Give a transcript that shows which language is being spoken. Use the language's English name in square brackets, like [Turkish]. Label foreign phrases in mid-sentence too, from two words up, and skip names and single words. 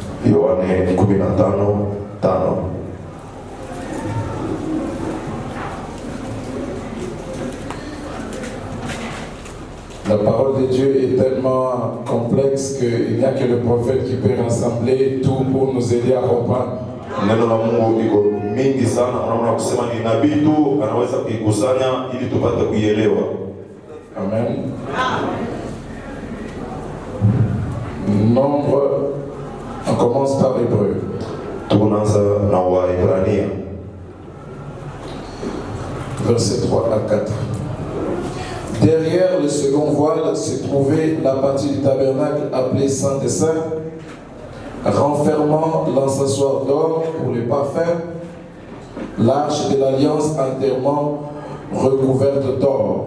[French] La parole de Dieu est tellement complexe qu'il n'y a que le prophète qui peut rassembler tout pour nous aider à comprendre. [Swahili] Neno la Mungu liko mingi sana, unaona kusema ni nabii tu anaweza kuikusanya ili tupate kuielewa. Amen. [French] Nombre, on commence par Hébreu. [Swahili] Tunaanza na Waebrania. [French] Verset 3 à 4. Derrière le second voile se trouvait la partie du tabernacle appelée Saint des Saints, renfermant l'encensoir d'or pour les parfums, l'arche de l'alliance entièrement recouverte d'or.